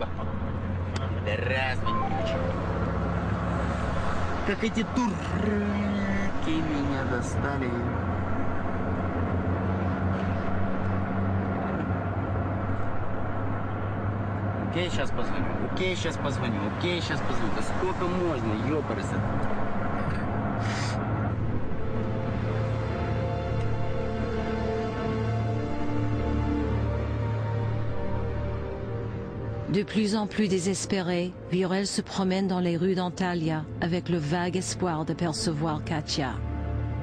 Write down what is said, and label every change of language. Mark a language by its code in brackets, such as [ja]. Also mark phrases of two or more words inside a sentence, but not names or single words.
[ru] Раз, как эти турки меня достали. Окей, сейчас позвоню. Окей, сейчас позвоню. Окей, сейчас позвоню. Да сколько можно, ёпарасы. [fr] De plus en plus désespéré, Viorel se promène dans les rues d'Antalya avec le vague espoir d'apercevoir Katia.